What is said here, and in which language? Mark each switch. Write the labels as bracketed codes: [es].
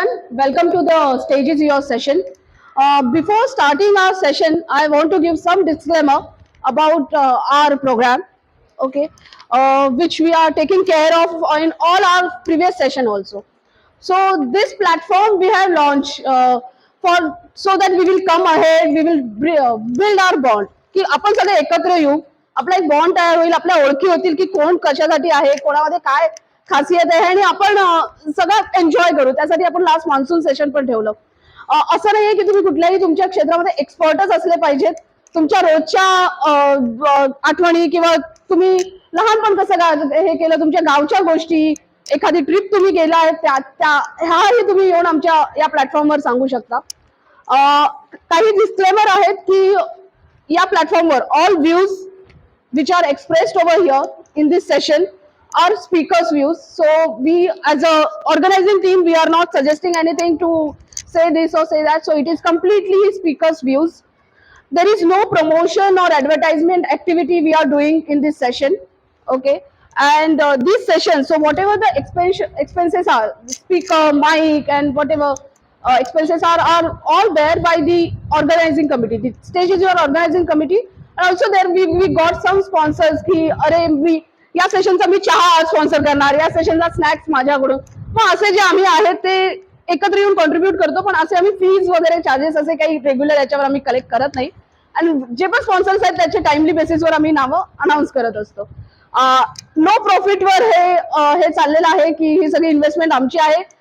[en] welcome to the Stage is Your session. Before starting our session, I want to give some disclaimer about our program, okay, which we are taking care of in all our previous session also. So this platform we have launched for so that we will come ahead, we will build our bond. [mr] की आपण सगळे एकत्र येऊ, आपला एक bond तयार होईल, आपल्या ओळखी होतील की कोण कशासाठी आहे, कोणामध्ये काय खासियत आहे आणि आपण सगळं एन्जॉय करू. त्यासाठी आपण लास्ट मान्सून सेशन पण ठेवलं. असं नाहीये की तुम्ही कुठल्याही तुमच्या क्षेत्रामध्ये एक्सपर्टच असले पाहिजेत. तुमच्या रोजच्या आठवणी किंवा तुम्ही लहानपण कसं हे केलं, तुमच्या गावच्या गोष्टी, एखादी ट्रिप तुम्ही गेलाय ह्याही तुम्ही येऊन आमच्या या प्लॅटफॉर्मवर सांगू शकता. काही डिस्क्लेमर आहेत की या प्लॅटफॉर्मवर [en] All views which are expressed over here in this session are speakers views. So we as a organizing team, we are not suggesting anything to say this or say that, so it is completely speakers views. There is no promotion or advertisement activity we are doing in this session, okay. And this session, so whatever the expenses are, speaker, mic and whatever expenses are all there by the organizing committee. The stage is your organizing committee. And also there we got some sponsors [mr] की अरे मी या सेशनचा मी चहा sponsor करणार, या सेशनचा snacks माझ्याकडून. मग असे जे आम्ही आहेत ते एकत्र येऊन कॉन्ट्रीब्यूट करतो, पण असे आम्ही फीज वगैरे चार्जेस असे काही रेग्युलर याच्यावर आम्ही कलेक्ट करत नाही. आणि जे पण स्पॉन्सर्स आहेत त्याचे टाइमली बेसिसवर आम्ही नावं अनाऊन्स करत असतो. नो प्रॉफिटवर हे चाललेलं आहे की ही सगळी इन्व्हेस्टमेंट आमची आहे.